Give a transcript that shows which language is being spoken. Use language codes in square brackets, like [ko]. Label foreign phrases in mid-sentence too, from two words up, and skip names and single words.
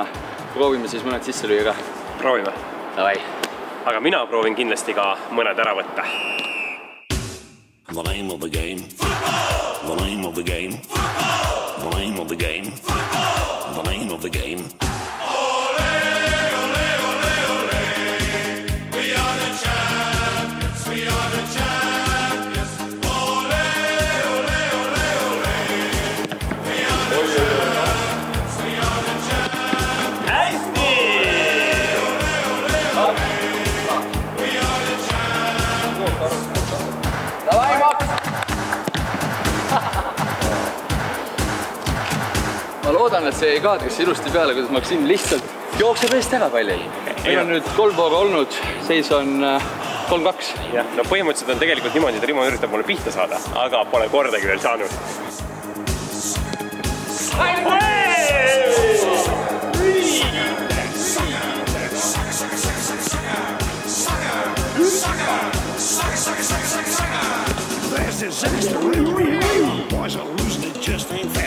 [et] Proovime siis mõned sisse lüüa ka. Proovime. [ru] Davai. [et] Aga mina proovin kindlasti ka mõned ära võtta. [en] The name of the game. Football! The name of the game. Football! The name of the game. Football! The name of the game. [es] Ole, ole, ole, ole. [en] We are the champions. We are the champions. [es] Ole, ole, ole, ole. [en] We are the champions. We are the champions. [et] Hästi! [es] Ole, ole, ole. [en] We are the champions. [ru] Davai, Maks! [et] Ma loodan, et see ei kaadrisse ilusti peale, kuidas Maksim lihtsalt jookseb eest ära pallil. Meil on nüüd 3 vooru olnud, seis on 3-2. Jah, no põhimõtteliselt on tegelikult niimoodi, et Rimo üritab mulle pihta saada, aga pole kordagi veel saanud. [en] There's disaster everywhere. Boys are losing it, just ain't fair.